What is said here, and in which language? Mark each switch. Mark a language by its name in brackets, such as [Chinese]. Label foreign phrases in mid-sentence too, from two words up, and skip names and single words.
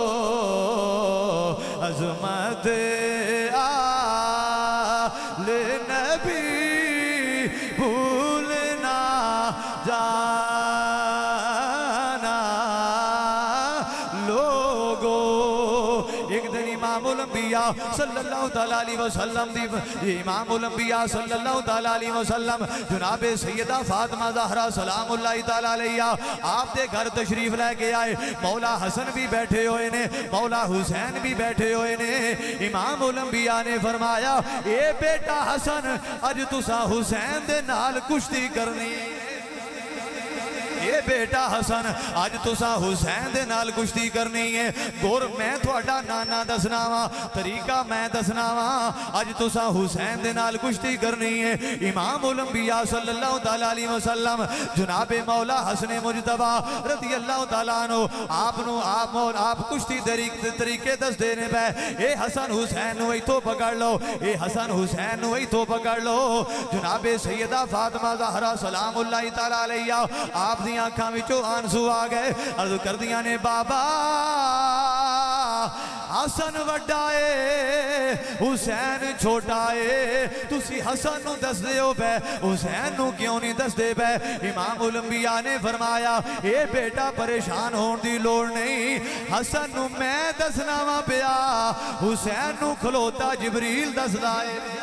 [Punjabi] عظمت لے نبی بھلنا جانا لوکو. اک دن امام الانبیاء [Arabic] صلى الله تعالى عليه وسلم [Punjabi] دی امام الانبیاء [Arabic] صلى الله تعالى عليه وسلم [Punjabi] جنابِ سیدہ فاطمہ زہرا [Arabic] سلام الله تعالى عليها [Punjabi] آپ دے گھر تشریف لے کے آئے. مولا حسن بھی بیٹھے ہوئے نے، مولا حسین بھی بیٹھے ہوئے نے. امام الانبیاء نے فرمایا اے بیٹا حسن اج تسا حسین دے نال کشتی کرنی. اے بیٹا حسن اج تسا حسین دے نال کشتی کرنی ہے. گر میں تھوڑا نانا دسنا واں، طریقہ میں دسنا واں. اج تسا حسین دے نال کشتی کرنی ہے. امام الانبیاء [Arabic] صلى الله تعالى عليه وسلم [Punjabi] جنابِ مولا حسن مجتبیٰ [Arabic] رضي الله تعالى عنه [Punjabi] آپ کشتی طریقے دس دینے پے اے حسن حسین نوں ایتھوں پکڑ لو، اے حسن حسین نوں ایتھوں پکڑ لو. جنابِ سیدہ فاطمہ زہرا [Arabic] سلام الله تعالى عليها [Punjabi] آپ دی اکھاں وچوں اتھرو آ گئے. عرض کردیاں نے بابا حسن وڈا ہے حسین چھوٹا ہے، تسی حسن نوں دسدے او پے حسین نوں کیوں نہیں دسدے پے. امام الانبیاء نے فرمایا اے بیٹا پریشان ہون دی لوڑ نہیں، حسن نوں میں دسنا واں پیا، حسین نوں کھلوتا جبریل دسدا ہے.